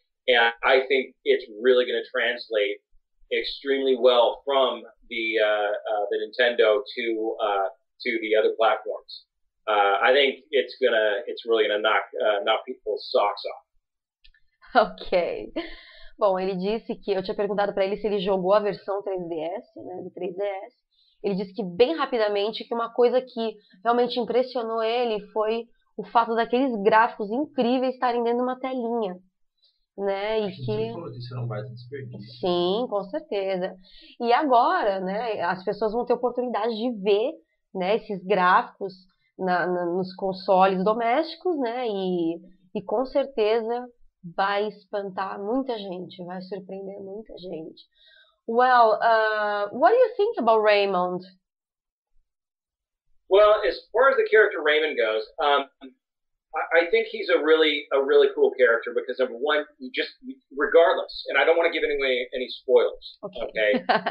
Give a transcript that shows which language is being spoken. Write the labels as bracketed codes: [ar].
[en] And I think it's really going to translate extremely well from the Nintendo to the other platforms. I think it's really gonna knock people's socks off. Ok. [pt] Bom, ele disse que eu tinha perguntado para ele se ele jogou a versão 3DS, né, do 3DS. Ele disse que bem rapidamente que uma coisa que realmente impressionou ele foi o fato daqueles gráficos incríveis estarem dentro de uma telinha, né? E que falou que isso era um baita desperdício. sim, com certeza. E agora, né, as pessoas vão ter oportunidade de ver, né, esses gráficos nos consoles domésticos, né? E com certeza vai espantar muita gente, vai surpreender muita gente. [en] Well, what do you think about Raymond? Well, as far as the character Raymond goes, I think he's a really cool character because number one, regardless, and I don't want to give any spoilers, okay?